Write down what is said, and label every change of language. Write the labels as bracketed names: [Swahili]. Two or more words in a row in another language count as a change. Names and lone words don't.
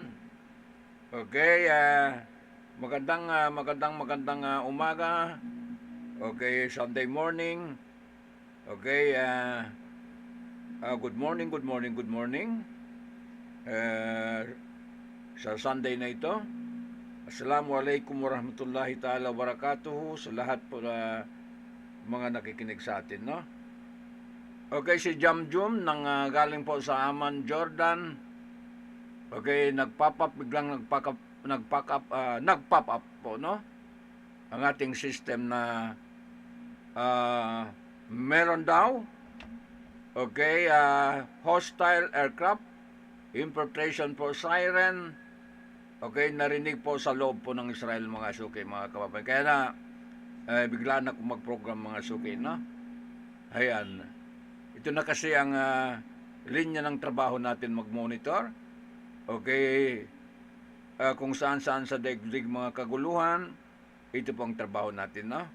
[Filipino] Okay, magandang umaga. [English] Okay, Sunday morning. Okay, good morning. [Filipino] Sa Sunday na ito, [Arabic] السلام عليكم ورحمة الله تعالى وبركاته [Filipino] sa lahat po na mga nakikinig sa atin, no? Okay, si Jamjum galing po sa Amman, Jordan. Okay, biglang nag-pop up po, no? Ang ating system na meron daw, [English] okay, hostile aircraft, importation for siren. [Filipino] Okay, narinig po sa loob po ng Israel, mga suki, mga kababayan. Kaya na, bigla na akong mag-program, mga suki, no? Ayan. Ito na kasi ang linya ng trabaho natin, mag-monitor. Okay, kung saan-saan sa daigdig mga kaguluhan, ito po ang trabaho natin, no?